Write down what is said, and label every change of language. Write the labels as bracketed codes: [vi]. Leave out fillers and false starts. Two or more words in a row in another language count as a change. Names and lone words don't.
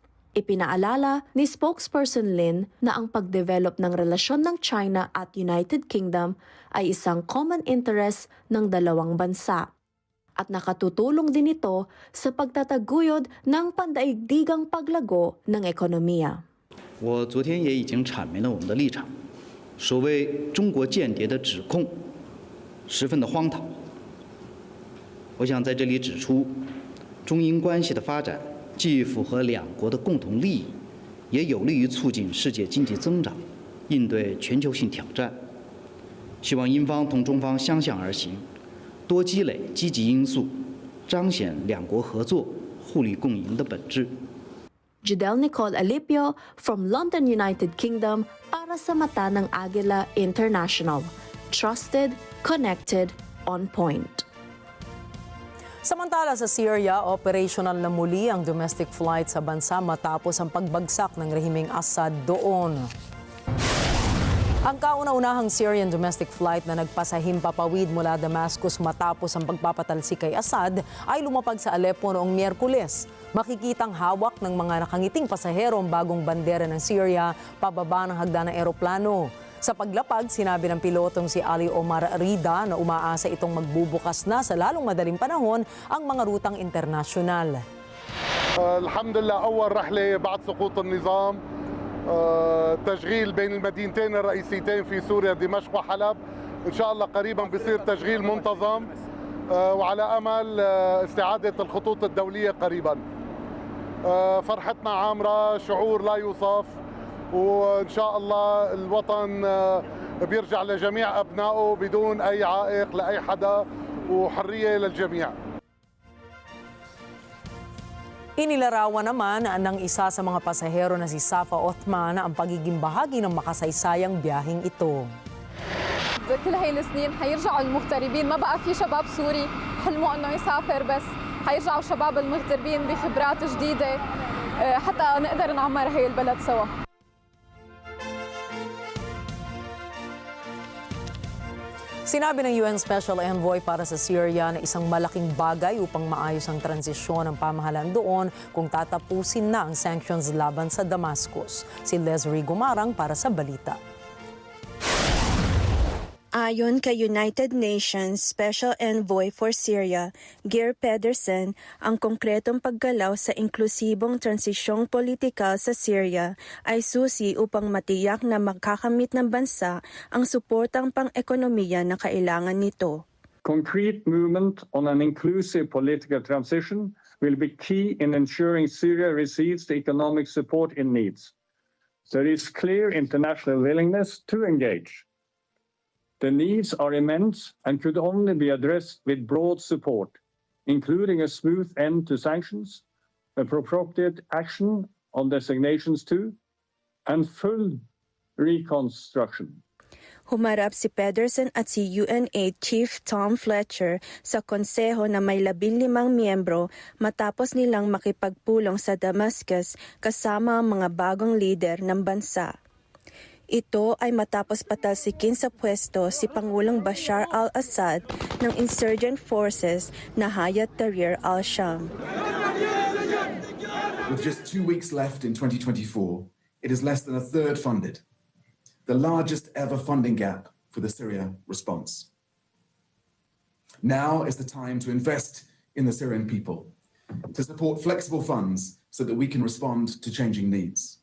[tl] Ipinaalala ni spokesperson Lin na ang pagdevelop ng relasyon ng China at United Kingdom ay isang [en] common interest [tl] ng dalawang bansa. At nakatutulong din ito sa pagtataguyod ng pandaigdigang paglago ng ekonomiya. [zh] 我昨天也已经阐明了我们的立场，所谓中国间谍的指控，十分的荒唐。我想在这里指出，中英关系的发展既符合两国的共同利益，也有利于促进世界经济增长，应对全球性挑战。希望英方同中方相向而行，多积累积极因素，彰显两国合作互利共赢的本质。 [tl] Judel Nicole Alipio from London, United Kingdom para sa mata ng Agila International. [en] Trusted, connected, on point. [tl] Samantala sa Syria, operational na muli ang [en] domestic flight [tl] sa bansa matapos ang pagbagsak ng rehimeng Assad doon. Ang kauna-unahang [en] Syrian domestic flight [tl] na nagpasahimpapawid mula Damascus matapos ang pagpapatalsik kay Assad ay lumapag sa Aleppo noong Miyerkules. Makikitang hawak ng mga nakangiting pasahero ang bagong bandera ng Syria pababa ng hagdan ng eroplano. Sa paglapag, sinabi ng pilotong si Ali Omar Rida na umaasa itong magbubukas na sa lalong madaling panahon ang mga rutang internasyonal. [ar] الحمد لله، أول رحلة بعد سقوط النظام تشغيل بين المدينتين الرئيسيتين في سوريا دمشق وحلب إن شاء الله قريبا بيصير تشغيل منتظم وعلى أمل استعادة الخطوط الدولية قريبا فرحتنا عامرة شعور لا يوصف وإن شاء الله الوطن بيرجع لجميع أبنائه بدون أي عائق لأي حدا وحرية للجميع. [tl] Inilarawan naman ng isa sa mga pasahero na si Safa Othman ang pagiging bahagi ng makasaysayang biyaheng ito. [ar] كل هاي السنين حيرجعوا المغتربين، ما بقى في شباب سوري حلموا انه يسافر، بس حيرجعوا الشباب المغتربين بخبرات جديده حتى نقدر نعمر هي البلد سوا. [tl] Sinabi ng UN [en] Special Envoy [tl] para sa Syria na isang malaking bagay upang maayos ang transisyon ng pamahalaan doon kung tatapusin na ang sanctions laban sa Damascus. Si Leslie Gumarang para sa balita. Ayon kay [en] United Nations Special Envoy for Syria, [tl] Geir Pedersen, ang konkretong paggalaw sa inklusibong transisyong politikal sa Syria ay susi upang matiyak na makakamit ng bansa ang suportang pang-ekonomiya na kailangan nito. [en] Concrete movement on an inclusive political transition will be key in ensuring Syria receives the economic support it needs. There is clear international willingness to engage. The needs are immense and could only be addressed with broad support, including a smooth end to sanctions, appropriate action on designations too, and full reconstruction. [tl] Humarap si Pedersen at si UNAID Chief Tom Fletcher sa konseho na may 15 miyembro matapos nilang makipagpulong sa Damascus kasama ang mga bagong lider ng bansa. Ito ay matapos patalsikin sa pwesto si Pangulong Bashar al-Assad ng [en] insurgent forces [tl] na Hayat Tahrir al-Sham. [en] With just 2 weeks left in 2024, it is less than a third funded, the largest ever funding gap for the Syria response. Now is the time to invest in the Syrian people, to support flexible funds so that we can respond to changing needs.